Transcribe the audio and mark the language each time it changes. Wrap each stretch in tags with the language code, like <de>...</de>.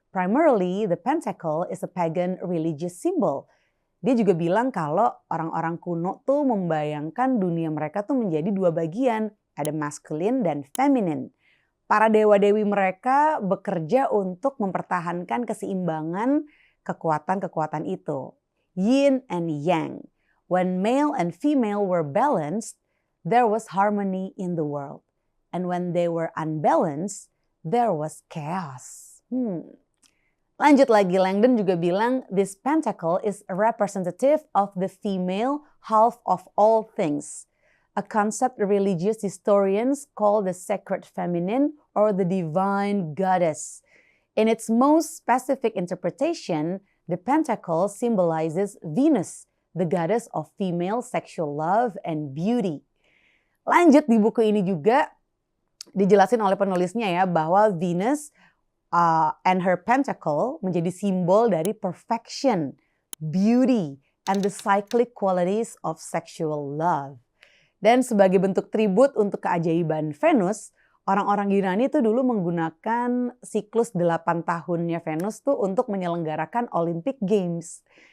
<en>Primarily, the pentacle is a pagan religious symbol.</en> <id>Dia juga bilang kalau orang-orang kuno tuh membayangkan dunia mereka tuh menjadi dua bagian. Ada masculine dan feminine. Para dewa-dewi mereka bekerja untuk mempertahankan keseimbangan kekuatan-kekuatan itu.</id> <en>Yin and yang. When male and female were balanced, there was harmony in the world. And when they were unbalanced, there was chaos.</en> <id>Lanjut lagi, Langdon juga bilang,</id> <en>this pentacle is a representative of the female half of all things. A concept religious historians call the sacred feminine or the divine goddess. In its most specific interpretation, the pentacle symbolizes Venus, the goddess of female sexual love and beauty.</en> <id>Lanjut, di buku ini juga dijelasin oleh penulisnya ya bahwa Venus and her pentacle menjadi simbol dari</id> <en>perfection, beauty, and the cyclic qualities of sexual love.</en> <id>Dan sebagai bentuk tribut untuk keajaiban Venus, orang-orang Yunani itu dulu menggunakan siklus 8 tahunnya Venus tuh untuk menyelenggarakan Olympic Games.</id>